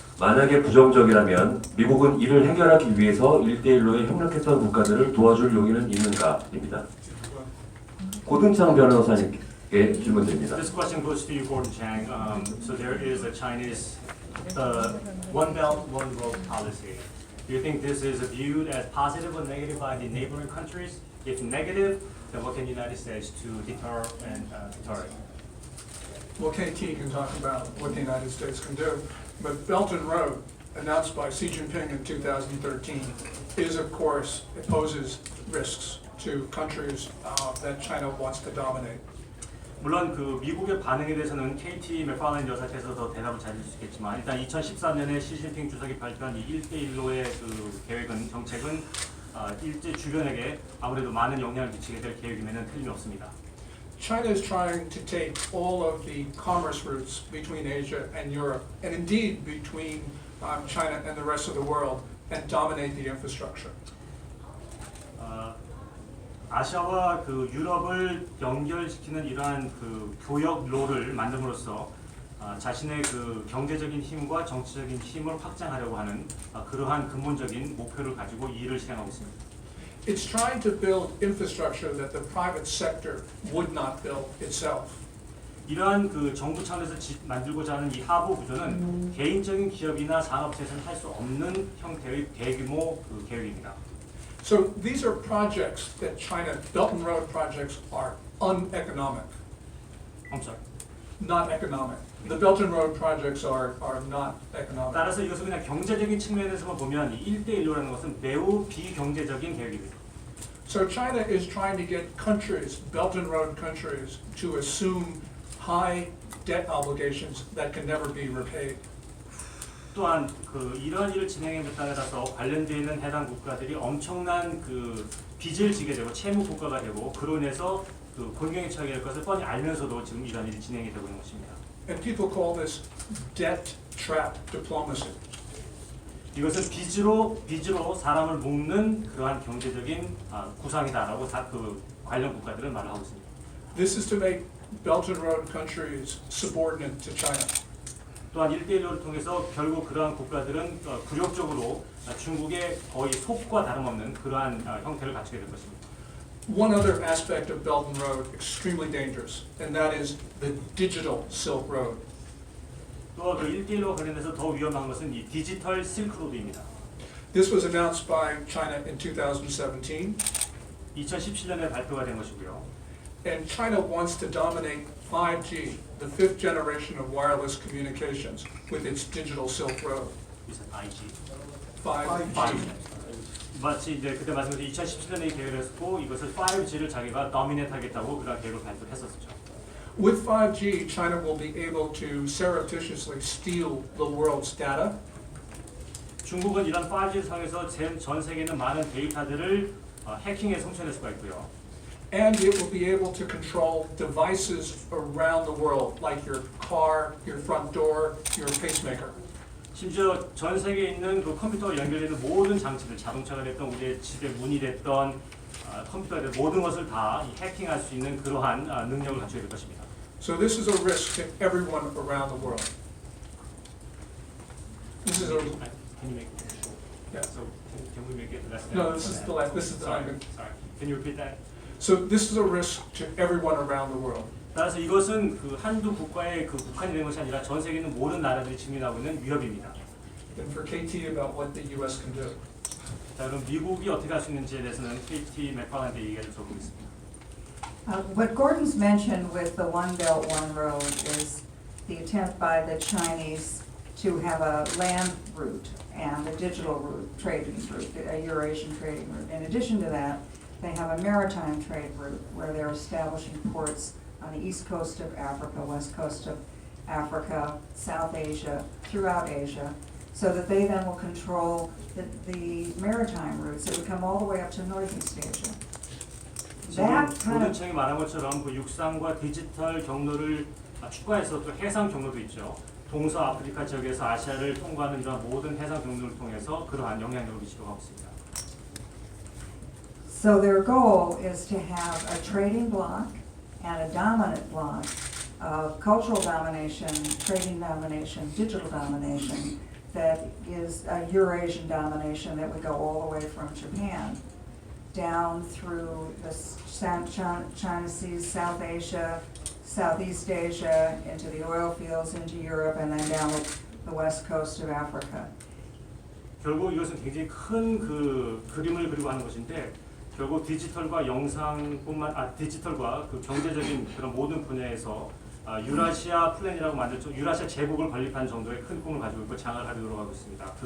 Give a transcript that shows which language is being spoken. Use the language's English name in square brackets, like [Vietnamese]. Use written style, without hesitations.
[Korean] 만약에 부정적이라면 미국은 이를 해결하기 위해서 1대1로에 협력했던 국가들을 도와줄 용의는 있는가?입니다. 고든창 변호사님께 질문드립니다. [English] This question goes to you, Gordon Chang. So there is a Chinese, One Belt, One Road policy. Do you think this is viewed as positive or negative by the neighboring countries? If negative, then what can the United States to deter it? Well, KT can talk about what the United States can do, but Belt and Road, announced by Xi Jinping in 2013, is of course, it poses risks to countries that China wants to dominate. [Korean] 물론 그 미국의 반응에 대해서는 KT 맥파일랜 여사께서 더 대답을 잘해줄 수 있겠지만 일단 2014년에 시진핑 주석이 발표한 이 1대1로의 그 계획은 정책은 일제 주변에게 아무래도 많은 영향을 미치게 될 계획임에는 틀림이 없습니다. [English] China is trying to take all of the commerce routes between Asia and Europe, and indeed between China and the rest of the world, and dominate the infrastructure. [Korean] 아시아와 그 유럽을 연결시키는 이러한 그 교역로를 만듦으로써 자신의 그 경제적인 힘과 정치적인 힘을 확장하려고 하는 그러한 근본적인 목표를 가지고 이 일을 실행하고 있습니다. [English] It's trying to build infrastructure that the private sector would not build itself. [Korean] 이러한 그 정부 차원에서 만들고자 하는 이 하부 구조는 개인적인 기업이나 산업체에서는 할 수 없는 형태의 대규모 그 계획입니다. [English] So these are projects that China, Belt and Road projects are uneconomic, I'm sorry. not economic. The Belt and Road projects are not economic. [Korean] 따라서 이것을 그냥 경제적인 측면에서만 보면 이 1대1로라는 것은 매우 비경제적인 계획입니다. [English] So China is trying to get countries, Belt and Road countries, to assume high debt obligations that can never be repaid. [Korean] 또한 그 이러한 일을 진행에 따라서 관련되어 있는 해당 국가들이 엄청난 그 빚을 지게 되고 채무 국가가 되고 그로 인해서 그 곤경에 처하게 될 것을 뻔히 알면서도 지금 이러한 일이 진행이 되고 있는 것입니다. [English] And people call this debt trap diplomacy. [Korean] 이것은 빚으로 사람을 묶는 그러한 경제적인 구상이다라고 그 관련 국가들은 말을 하고 있습니다. [English] This is to make Belt and Road countries subordinate to China. [Korean] 또한 1대1로를 통해서 결국 그러한 국가들은 굴욕적으로 중국의 거의 속과 다름없는 그러한 형태를 갖추게 될 것입니다. [English] One other aspect of Belt and Road extremely dangerous, and that is the digital Silk Road. [Korean] 또 그 1대1로 관련해서 더 위험한 것은 이 디지털 실크로드입니다. [English] This was announced by China in 2017, [Korean] 2017년에 발표가 된 것이고요. [English] and China wants to dominate 5G, the fifth generation of wireless communications, with its digital Silk Road. [Korean] 이제 5G. 5G. 마치 이제 그때 말씀드린 2017년에 계획을 했고 이것을 5G를 자기가 도미네이트 하겠다고 그런 계획을 발표했었죠. [English] With 5G, China will be able to surreptitiously steal the world's data. [Korean] 중국은 이런 5G를 통해서 전 세계에 있는 많은 데이터들을 해킹에 성취할 수가 있고요. [English] And it will be able to control devices around the world, like your car, your front door, your pacemaker. [Korean] 심지어 전 세계에 있는 그 컴퓨터와 연결되는 모든 장치들, 자동차가 됐던 우리의 집의 문이 됐던 컴퓨터가 됐던 모든 것을 다 해킹할 수 있는 그러한 능력을 갖추게 될 것입니다. [English] So this is a risk to everyone around the world. This is a Can you make it short? Yeah. So can we make it less than? No, this is the last. This is the Sorry. item. Sorry. Can you repeat that? So this is a risk to everyone around the world. [Korean] 따라서 이것은 그 한두 국가의 그 국한이 되는 것이 아니라 전 세계 있는 모든 나라들이 직면하고 있는 위협입니다. [English] And for KT about what the U.S. can do. [Korean] 자, 그럼 미국이 어떻게 할 수 있는지에 대해서는 KT 맥파일랜드 얘기를 들어보겠습니다. [English] What Gordon's mentioned with the One Belt, One Road is the attempt by the Chinese to have a land route and a digital route, trading route, a Eurasian trading route. In addition to that, they have a maritime trade route where they're establishing ports on the east coast of Africa, west coast of Africa, South Asia, throughout Asia, so that they then will control the maritime routes that would come all the way up to Northeast Asia. That kind of [Korean] 고든청이 말한 것처럼 그 육상과 디지털 경로를 추가해서 또 해상 경로도 있죠. 동서 아프리카 지역에서 아시아를 통과하는 이런 모든 해상 경로를 통해서 그러한 영향력을 미치도록 하고 있습니다. [English] So their goal is to have a trading bloc and a dominant bloc of cultural domination, trading domination, digital domination, that is a Eurasian domination that would go all the way from Japan down through the China Seas, South Asia, Southeast Asia, into the oil fields, into Europe, and then down the west coast of Africa. [Korean] 결국 이것은 굉장히 큰 그 그림을 그리고 하는 것인데 결국 디지털과 디지털과 그 경제적인 그런 모든 분야에서 유라시아 플랜이라고 유라시아 제국을 건립한 정도의 큰 꿈을 가지고 있고 장을 하도록 하고 있습니다.